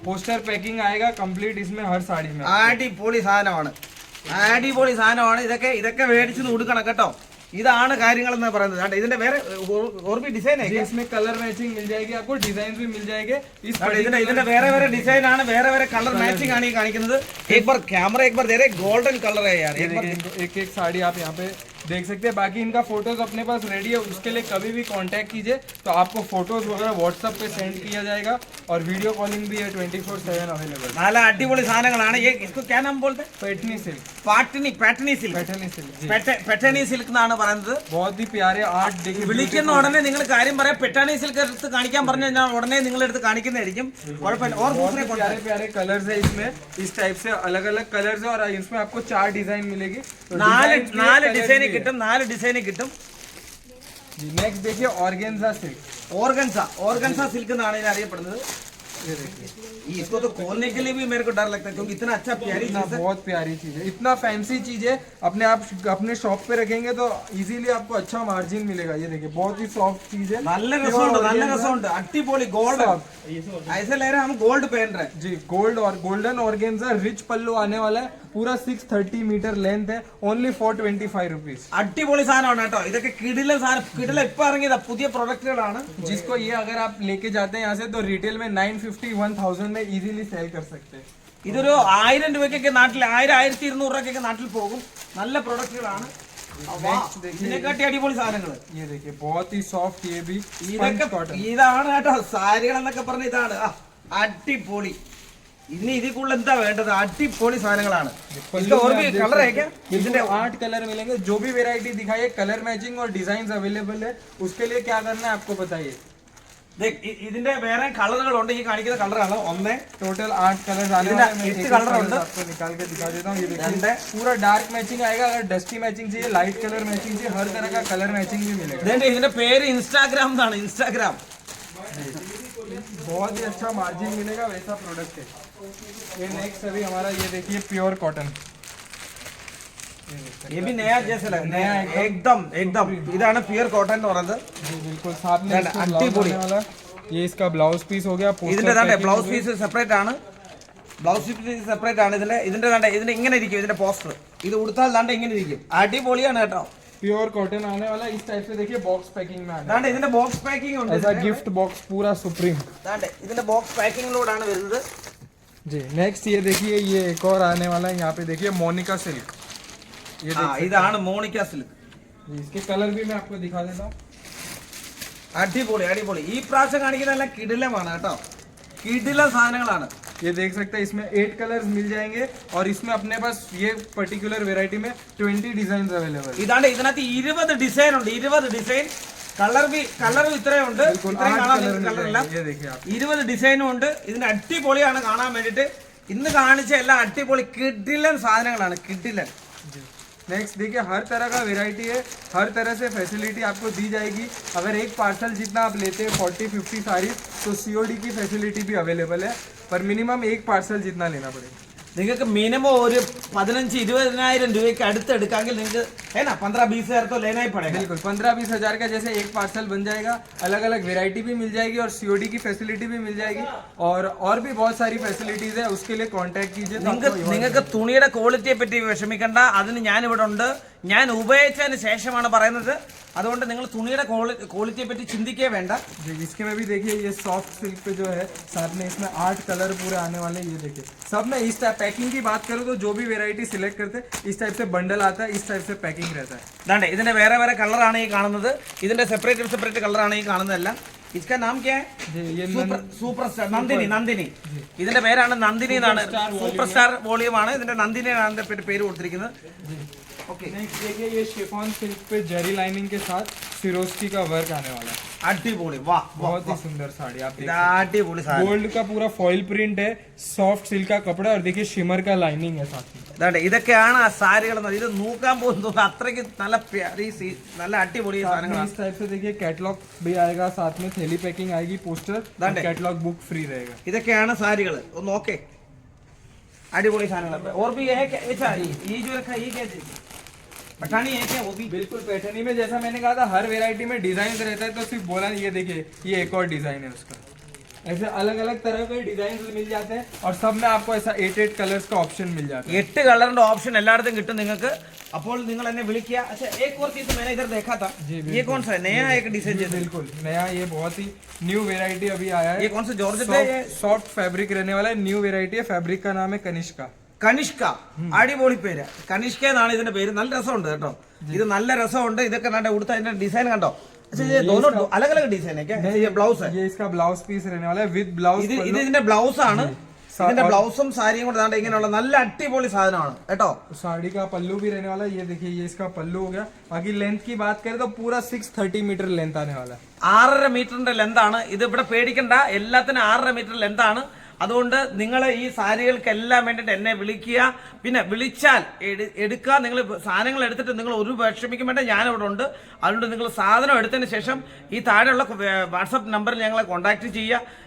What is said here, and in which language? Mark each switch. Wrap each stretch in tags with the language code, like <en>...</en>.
<hi>Poster packing आएगा complete इसमें हर साड़ी में.</hi> <ml>അടിപൊളി സാധനമാണ്. ഇതൊക്കെ മേടിച്ച് കൊടുക്കണം കേട്ടോ. ഇതാണ് കാര്യങ്ങൾ എന്ന് പറയുന്നത്. ഇതിന്റെ വേറെ ഡിസൈൻ</ml> <hi>इसमें कलर मैचिंग मिल जाएगी आपको, डिजाइन भी मिल जाएंगे.</hi> <ml>ഇതിന്റെ വേറെ ഡിസൈൻ ആണ്, വേറെ കളർ മാച്ചിങ് ആണ് ഈ കാണിക്കുന്നത്.</ml> <hi>एक बार कैमरा दे रहे, गोल्डन कलर है यार. एक साड़ी आप यहाँ पे देख सकते हैं। बाकी इनका फोटोज अपने पास रेडी है, उसके लिए कभी भी कांटेक्ट कीजिए तो आपको फोटोज वगैरह व्हाट्सएप पे सेंड किया जाएगा और वीडियो कॉलिंग भी है 24/7 अवेलेबल।</hi> <ml>നല്ല അടിപൊളി സാധനങ്ങളാണ്</ml> <hi>ये इसको क्या नाम बोलते हैं? Paithani silk, Paithani silk Paithani silk जी,</hi> <ml>പെട്ടണി സിൽക്ക് എന്നാണ് പറയുന്നത്.</ml> <hi>बहुत ही प्यारे आर्ट देखिए।</hi> <ml>വിളിക്കുന്ന ഉടനെ നിങ്ങൾ കാര്യം പറയാം, പെട്ടാണി സിൽക്ക് എടുത്ത് കാണിക്കാൻ പറഞ്ഞു കഴിഞ്ഞാൽ ഉടനെ നിങ്ങളെടുത്ത് കാണിക്കുന്നതായിരിക്കും. കുഴപ്പമില്ല.</ml> <hi>और दूसरे कौन प्यारे प्यारे कलर्स है इसमें, इस टाइप से अलग अलग कलर्स है और इसमें आपको 4 डिजाइन मिलेगी। तो</hi> <ml>നാല് ഡിസൈനിൽ കിട്ടും, 4 ഡിസൈനിൽ കിട്ടും.</ml> <hi>नेक्स्ट देखिए ऑर्गेन्जा सिल्क,</hi> <ml>ഓർഗൻസ സിൽക്ക് എന്നാണ് ഇതിനെ അറിയപ്പെടുന്നത്.</ml> <hi>ये देखिए इसको तो खोलने के लिए भी मेरे को डर लगता है क्योंकि इतना अच्छा प्यारी इतना चीज है. बहुत प्यारी चीज है, इतना फैंसी चीज है। आप अपने शॉप पे रखेंगे तो इजीली आपको अच्छा मार्जिन मिलेगा। ये देखिए बहुत ही सॉफ्ट चीज है,</hi> <ml>നല്ല രസമുണ്ട് അടിപൊളി गोल्ड.</ml> <hi>ऐसे ले रहे हैं हम गोल्ड पहन रहे हैं जी। गोल्ड और गोल्डन ऑर्गेन्जा रिच पल्लू आने वाला है, पूरा 630 मीटर लेंथ है, ओनली 425 रुपीज।</hi> <ml>അടിപൊളി സാധനമാണ് കേട്ടോ. ഇതൊക്കെ കിടില സാധനം, കിടില ഇപ്പൊ ഇറങ്ങിയതാ പുതിയ പ്രൊഡക്റ്റുകളാണ്.</ml> <hi>जिसको ये अगर आप लेके जाते हैं यहाँ से तो रिटेल में 950-1000 में इजीली सेल कर सकते हैं।</hi> <ml>ഇതൊരു 1000 രൂപയ്ക്കൊക്കെ നാട്ടിൽ 1000-1200 രൂപയ്ക്കൊക്കെ നാട്ടിൽ പോകും. നല്ല പ്രൊഡക്റ്റുകളാണ്. ഇതിനെക്കാട്ടി അടിപൊളി സാധനങ്ങൾ.</ml> <hi>ये देखिए बहुत ही सॉफ्ट, ये भी</hi> <ml>ഇതൊക്കെ ഇതാണ് കേട്ടോ സാരികൾ എന്നൊക്കെ പറഞ്ഞ ഇതാണ്. അടിപൊളി. ഇനി ഇതിൽ കൂടുതൽ എന്താ വേണ്ടത്? അടിപൊളി സാധനങ്ങളാണ്. കളർ</ml> <hi>इसमें 8 कलर मिलेंगे। जो भी वेरायटी दिखाइए कलर मैचिंग और डिजाइन अवेलेबल है, उसके लिए क्या करना है आपको बताइए।</hi> <ml>ഇതിന്റെ വേറെ കളറുകളുണ്ട്. ഈ കാണിക്കുന്ന കളറാണ് ഒന്ന്.</ml> <hi>टोटल 8 कलर आने</hi> <ml>ഇതിന്റെ</ml> <hi>वाले हैं।</hi> <ml>8 കളർ ഉണ്ട്.</ml> <hi>आपको निकाल के दिखा देता हूँ। ये देखिए पूरा डार्क मैचिंग आएगा। अगर डस्टी मैचिंग चाहिए, लाइट कलर मैचिंग चाहिए, हर तरह का कलर मैचिंग भी मिलेगा।</hi> <ml>ഇതിന്റെ പേര് ഇൻസ്റ്റാഗ്രാം എന്നാണ്. ഇൻസ്റ്റാഗ്രാം.</ml> <hi>बहुत ही अच्छा मार्जिन मिलेगा, वैसा प्रोडक्ट है ये। नेक्स्ट अभी हमारा ये देखिए प्योर कॉटन, ये भी नया जैसे लग नया एकदम</hi> <ml>ഇതാണ് പ്യൂർ കോട്ടൺ എന്ന് പറയുന്നത്.</ml> <hi>जी बिल्कुल। साथ में इसको ब्लाउज आने वाला, ये इसका ब्लाउज पीस हो गया।</hi> <ml>ഇതിന്റെ ദാണ്ടെ ബ്ലൗസ് പീസ് സെപ്പറേറ്റ് ആണ്. ഇതിന്റെ ഇങ്ങനെ ഇരിക്കും. ഇതിന്റെ പോസ്റ്റർ ഇത് ഉടുത്താൽ ദാണ്ടെ ഇങ്ങനെ ഇരിക്കും. അടിപൊളിയാണ് കേട്ടോ.</ml> <hi>प्योर कॉटन आने वाला इस टाइप से। देखिए बॉक्स पैकिंग में आने</hi> <ml>ദാണ്ടെ ഇതിന്റെ ബോക്സ് പാക്കിംഗ് ഉണ്ട്.</ml> <hi>ऐसा गिफ्ट बॉक्स पूरा सुप्रीम।</hi> <ml>ദാണ്ടെ ഇതിന്റെ ബോക്സ് പാക്കിംഗിലൂടെയാണ് വരുന്നത്.</ml> <hi>जी नेक्स्ट ये देखिए, ये एक और आने वाला है। यहाँ पे देखिए मोनिका सिल्क, ये</hi> <ml>ഇതാണ് മോണിക്ക സിൽക്ക്.</ml> <hi>जी इसके कलर भी मैं आपको दिखा देता हूँ।</hi> <ml>അടിപൊളി. ഈ പ്രാവശ്യം കാണിക്കുന്നതെല്ലാം കിടിലമാണ് കേട്ടോ. കിടില സാധനങ്ങളാണ്.</ml> <hi>ये देख सकते हैं, इसमें 8 कलर्स मिल जाएंगे और इसमें अपने पास ये पर्टिकुलर वेराइटी में 20 डिजाइन अवेलेबल।</hi> <ml>ഇതാണ്ട് ഇതിനകത്ത് 20 ഡിസൈൻ ഉണ്ട്. 20 ഡിസൈൻ കളറും ഇത്രയും ഉണ്ട്. ഇത്രയും കാണാൻ കളറില്ല. 20 ഡിസൈനും ഉണ്ട്. ഇതിന്റെ അടിപൊളിയാണ് കാണാൻ വേണ്ടിട്ട്. ഇന്ന് കാണിച്ച എല്ലാം അടിപൊളി കിടിലൻ സാധനങ്ങളാണ്. കിടിലൻ.</ml> <hi>नेक्स्ट देखिए हर तरह का वेराइटी है, हर तरह से फैसिलिटी आपको दी जाएगी। अगर एक पार्सल जितना आप लेते हैं 40-50 साड़ी तो COD की फैसिलिटी भी अवेलेबल है, पर मिनिमम एक पार्सल जितना लेना पड़ेगा।</hi> <ml>നിങ്ങൾക്ക് മിനിമം ഒരു 15-20,000 രൂപയ്ക്ക് അടുത്ത് എടുക്കാമെങ്കിൽ നിങ്ങൾക്ക്</ml> <hi>15-20 हज़ार तो लेना ही पड़ेगा। बिल्कुल 15-20 हज़ार का जैसे एक पार्सल बन जाएगा। अलग अलग वेराइटी भी मिल जाएगी और COD की फैसिलिटी भी मिल जाएगी और भी बहुत सारी फैसिलिटीज है। उसके लिए कांटेक्ट कीजिए।</hi> <ml>നിങ്ങൾക്ക് തുണിയുടെ ക്വാളിറ്റിയെ പറ്റി വിഷമിക്കണ്ട. അതിന് ഞാനിവിടെ ഉണ്ട്. ഞാൻ ഉപയോഗിച്ചതിന് ശേഷമാണ് പറയുന്നത്. അതുകൊണ്ട് നിങ്ങൾ തുണിയുടെ ക്വാളിറ്റിയെ പറ്റി ചിന്തിക്കേ വേണ്ട.</ml> <hi>इसके में भी देखिए ये सॉफ्ट सिल्क पे जो है, साथ में इसमें 8 कलर पूरे आने वाले। ये देखिए सब में इस टाइप पैकिंग की बात करूँ तो जो भी वेराइटी सिलेक्ट करते हैं इस टाइप से बंडल आता है, इस टाइप से पैकिंग रहता है।</hi> <ml>ദാണ്ടെ ഇതിന്റെ വേറെ കളറാണ് ഈ കാണുന്നത്. ഇതിന്റെ സെപ്പറേറ്റ് കളറാണ് ഈ കാണുന്നതെല്ലാം.</ml> <hi>इसका नाम क्या है? ये</hi> <ml>സൂപ്പർ സ്റ്റാർ നന്ദിനി. ഇതിന്റെ പേരാണ് നന്ദിനി എന്നാണ്. സൂപ്പർ സ്റ്റാർ വോളിയം ആണ്. ഇതിന്റെ നന്ദിനി ആണ് പേര് കൊടുത്തിരിക്കുന്നത്.</ml> <hi>ओके नेक्स्ट देखिए ये शिफॉन सिल्क पे जेरी लाइनिंग के साथ सिरोस्की का वर्क आने वाला है। अड्डीपोली वाह बहुत ही सुंदर साड़ी। आप अड्डीपोली साड़ी, गोल्ड का पूरा फॉइल प्रिंट है, सॉफ्ट सिल्क का कपड़ा और देखिए शिमर का लाइनिंग है साथ में।</hi> <ml>ഇതൊക്കെയാണ് ആ സാരികൾ. ഇത് നോക്കാൻ പോകുന്നത് അത്രയ്ക്ക് നല്ല നല്ല അടിപൊളി സാധനങ്ങളാണ്.</ml> <hi>इस टाइप से देखिए कैटलॉग भी आएगा, साथ में थैली पैकिंग आएगी, पोस्टर कैटलॉग बुक फ्री रहेगा।</hi> <ml>ഇതൊക്കെയാണ് സാരികൾ. ഒന്ന് നോക്കേ അടിപൊളി സാധനങ്ങൾ.</ml> <hi>और भी है क्या? अच्छा ये जो रखा ये क्या पठानी है क्या? वो भी बिल्कुल पैठनी में जैसा मैंने कहा था हर वेराइटी में डिजाइन रहता है, तो सिर्फ बोला ये देखिए ये एक और डिजाइन है उसका। ऐसे अलग अलग तरह के डिजाइन मिल जाते हैं और सब में आपको ऐसा 8 कलर्स का ऑप्शन मिल जाता है।</hi> <ml>8 കളറിന്റെ ഓപ്ഷൻ എല്ലായിടത്തും കിട്ടും നിങ്ങൾക്ക്. അപ്പോൾ നിങ്ങൾ എന്നെ വിളിക്കുക.</ml> <hi>अच्छा एक और चीज मैंने इधर देखा था, ये कौन सा है? नया एक डिजाइन है. बिल्कुल नया, ये बहुत ही न्यू वेराइटी अभी आया है। ये कौन सा जॉर्जेट है? सॉफ्ट फैब्रिक रहने वाला है, न्यू वेराइटी है। फैब्रिक का नाम है कनिष्का।</hi> <ml>കനിഷ്ക, അടിപൊളി പേര്. കനിഷ്ക എന്നാണ് ഇതിന്റെ പേര്. നല്ല രസമുണ്ട് കേട്ടോ. ഇത് നല്ല രസമുണ്ട്. ഇതൊക്കെ കണ്ടോ, ഉടുത്ത അതിന്റെ ഡിസൈൻ കണ്ടോ.</ml> <hi>दोनों अलग अलग डिजाइन है क्या? ये ब्लाउज है, ये इसका ब्लाउज पीस रहने वाला है विद ब्लाउज.</hi> <ml>ഇത് ഇതിന്റെ ബ്ലൗസ് ആണ്. ഇതിന്റെ ബ്ലൗസും സാരിയും കൂടെ ദാണ്ട് ഇങ്ങനെയുള്ള നല്ല അടിപൊളി സാധനമാണ് കേട്ടോ.</ml> <hi>साड़ी का पल्लू भी रहने वाला है. ये देखिए ये इसका पल्लू हो गया. बाकी लेंथ की बात करें तो पूरा 630 मीटर लेंथ आने वाला है.</hi> <ml>6.5 മീറ്ററിന്റെ ലെന്ത് ആണ്. ഇത് ഇവിടെ പേടിക്കണ്ട, എല്ലാത്തിനും 6.5 മീറ്റർ ലെന്ത് ആണ്. അതുകൊണ്ട് നിങ്ങൾ ഈ സാരികൾക്കെല്ലാം വേണ്ടിയിട്ട് എന്നെ വിളിക്കുക. പിന്നെ വിളിച്ചാൽ എടുക്കുക. നിങ്ങൾ സാധനങ്ങൾ എടുത്തിട്ട് നിങ്ങൾ ഒരു വിഷമിക്കും വേണ്ട, ഞാനിവിടെ ഉണ്ട്. അതുകൊണ്ട് നിങ്ങൾ സാധനം എടുത്തതിന് ശേഷം ഈ താഴെയുള്ള വാട്സപ്പ് നമ്പറിൽ ഞങ്ങളെ കോൺടാക്ട് ചെയ്യുക.</ml>